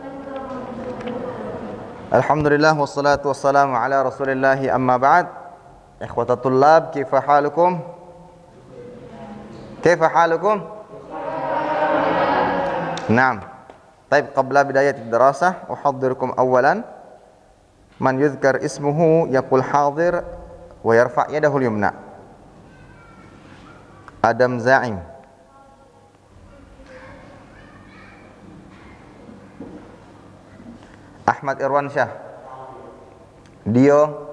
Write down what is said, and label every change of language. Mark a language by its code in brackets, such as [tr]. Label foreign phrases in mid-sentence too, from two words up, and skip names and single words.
[ar] الحمد لله والصلاة والسلام على رسول الله أما بعد. إخوة الطلاب، كيف حالكم? كيف حالكم؟ نعم. طيب، قبل بداية الدراسة أحضركم أولا من يذكر اسمه يقول حاضر ويرفع يده اليمنى. Adam Za'im, Ahmad Irwan Syah, Dio,